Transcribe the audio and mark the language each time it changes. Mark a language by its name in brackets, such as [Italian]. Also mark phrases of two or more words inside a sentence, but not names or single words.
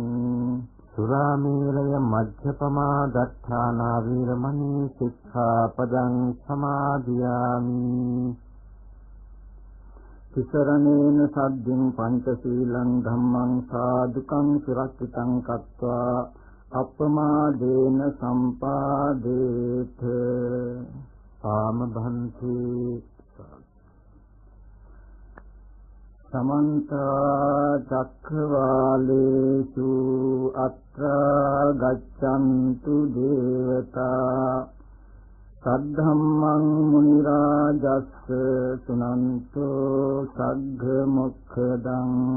[Pali] සුරාමේරය මජ්ජපමා දත්තානා වේරමණී සික්ඛාපදං සමාදියාමි. තිසරණේන සද්ධින් පංචශීලං ධම්මං සාදුකං සුරක්ෂිතං කତ୍වා අප්පමාදේන සම්පාදේත. [Sinhala] ආමභන්ති. [Pali] සමන්ත චක්ඛවාලේසු අත්‍රා ගච්ඡන්තු දේවතා සද්ධම්මං මුනි රාජස්ස සුනන්තෝ සග්ග මොක්ඛදං.